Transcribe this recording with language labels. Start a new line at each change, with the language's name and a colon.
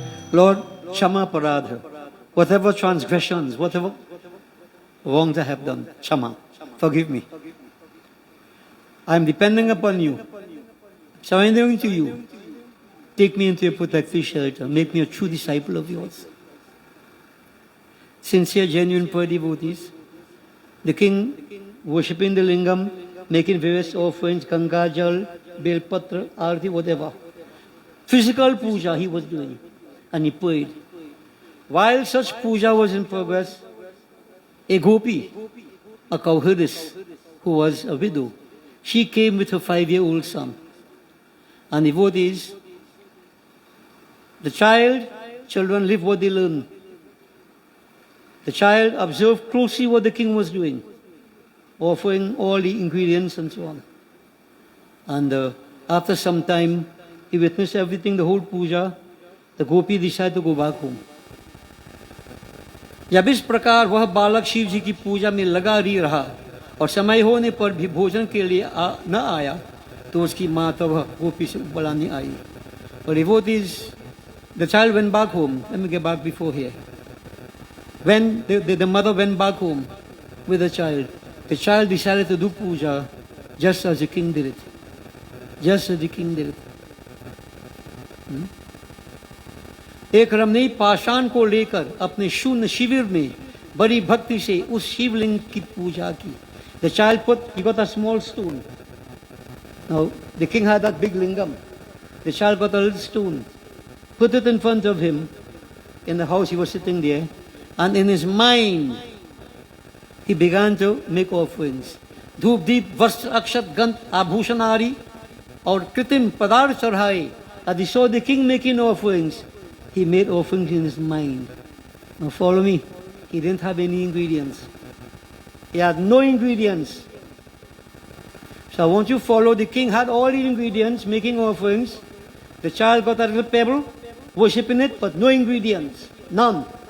English: Lord, Kshama Paradha, whatever transgressions, whatever wrongs I have done, Kshama, forgive me. I am depending upon you, surrendering to you. Take me into your protective shelter, make me a true disciple of yours. Sincere, genuine, poor devotees, the king worshipping the lingam, making various offerings, Ganga Jal, Bel Patra, Arti, whatever. Physical puja he was doing. And he prayed. While such puja was in progress, a gopi, a cowherdess, who was a widow, she came with her 5-year-old son. And devotees, the children live what they learn. The child observed closely what the king was doing, offering all the ingredients and so on. And after some time, he witnessed everything, the whole puja. The gopi decided to go back home.
Hindi: जब इस प्रकार वह बालक शिव जी की पूजा में लगा रही रहा और समय होने पर भी भोजन के लिए न आया, तो उसकी माँ तब गोपी से बुलाने आई.
English: But devotees, the child went back home. Let me get back before here. When the mother went back home with the child decided to do puja just as the king did it. Just as the king did it.
Hindi: एक रमणीय पाषाण को लेकर अपने शून्य शिविर में बड़ी भक्ति से उस शिवलिंग की पूजा की.
English: The child he got a small stone. Now the king had that big lingam. The child got a little stone, put it in front of him in the house he was sitting there, and in his mind he began to make offerings.
Hindi: धूप दीप वस्त्र अक्षत गंध आभूषण आदि और कृत्रिम पदार्थ चढ़ाए.
English: As he saw the king making offerings, he made offerings in his mind. Now follow me. He didn't have any ingredients. He had no ingredients. So I want you to follow. The king had all the ingredients, making offerings. The child got a little pebble, worshipping it, but no ingredients. None.